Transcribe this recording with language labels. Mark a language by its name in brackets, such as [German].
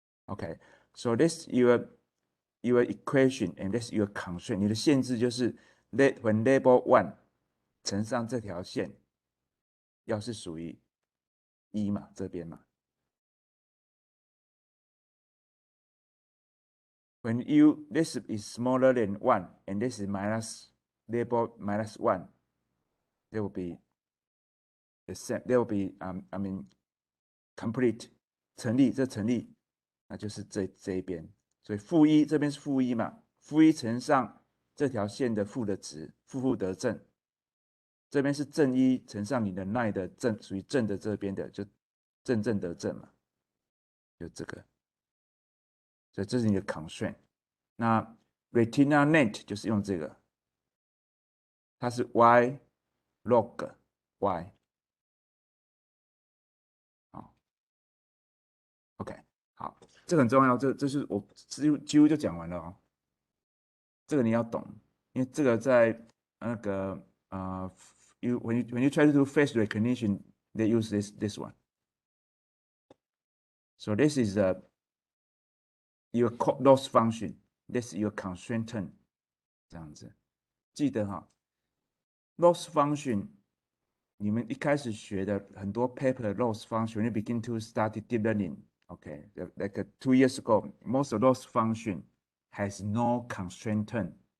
[English] Okay, so this your equation and this your constraint. [Chinese] 你的限制就是 [English] when label [Chinese] 1乘上这条线，要是属于1嘛，这边嘛。 [English] When this is smaller than 1 and this is label -1, there will be the same. There will be complete [Chinese] 成立，这成立，那就是这一边。所以-1这边是-1嘛，-1乘上这条线的负的值，负得正。这边是正1乘上你的奈的正，属于正的这边的，就正得正嘛，就这个。所以这是你的 constraint。那 retina net 就是用这个，它是 y log y。好 ，OK， 好，这个很重要，这是我几乎就讲完了哦。这个你要懂，因为这个在那个 [English] when you try to do face recognition, they use this one. So this is your loss function. This is your constraint term. [Chinese] 这样子，记得哈 ，loss function 你们一开始学的很多 paper loss function, [English] when you begin to study deep learning, okay, like 2 years ago, most of loss function has no constraint term.